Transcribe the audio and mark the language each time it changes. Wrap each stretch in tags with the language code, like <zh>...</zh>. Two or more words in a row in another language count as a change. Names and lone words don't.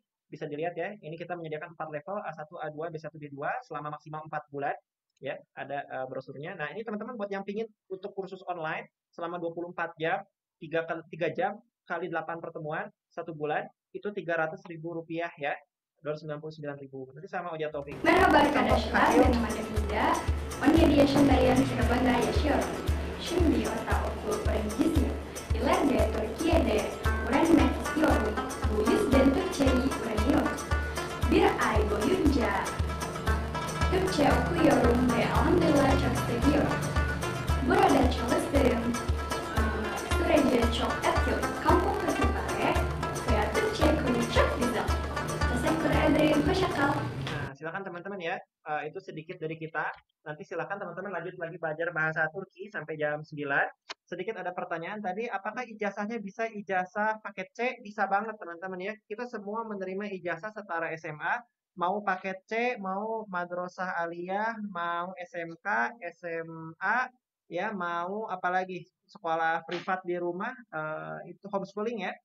<id>Bisa dilihat ya, ini kita menyediakan 4 level, A1, A2, B1, B2 selama maksimal 4 bulan. Ya, ada brosurnya. Nah, ini teman-teman buat yang pingin untuk kursus online selama 24 jam, 3 jam kali 8 pertemuan, 1 bulan, itu Rp300.000 ya. $299.000. Nanti sama Oja Taufik.</id> <tr>Merhaba arkadaşlar, benim adım Hida. 17 yaşındayım, Surabaya yaşıyorum. Şimdi ortaokul öğrencisiyim. İleride Türkiye'de öğrenmek istiyorum. Bu yüzden Türkçeyi öğreniyorum. Bir ay boyunca Türkçe okuyorum ve alhamdülillah çok seviyorum. Burada çalıştığım sürece çok etkili. Kampüs mübarek ve Türkçe konu çok güzel. Teşekkür ederim, hoşça kal.</tr> <id>Nah, silakan teman-teman ya. Itu sedikit dari kita. Nanti silakan teman-teman lanjut lagi belajar bahasa Turki sampai jam 9. Sedikit ada pertanyaan tadi, apakah ijazahnya bisa ijazah paket C? Bisa banget teman-teman ya. Kita semua menerima ijazah setara SMA, mau paket C, mau madrasah aliyah, mau SMK, SMA, ya mau apalagi sekolah privat di rumah, itu homeschooling ya.</id>